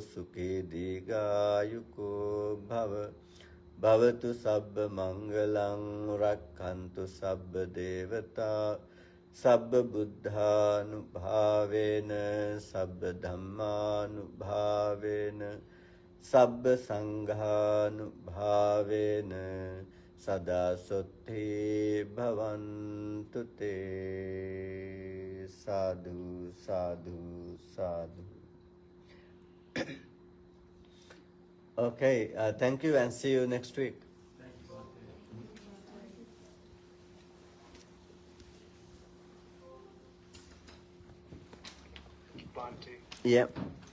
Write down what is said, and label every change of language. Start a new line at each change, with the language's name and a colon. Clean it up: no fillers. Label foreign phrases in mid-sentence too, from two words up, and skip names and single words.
Pali: sukhi digayuko bhava bhavatu sabba mangalang rakhantu sabba devata sabba buddhanubhavena sabba dhammanubhavena sabba sanghanubhavena sada sotti bhavantu te. Sadhu, sadhu, sadhu.
English: Okay, thank you and see you next week. Bhante. Yep.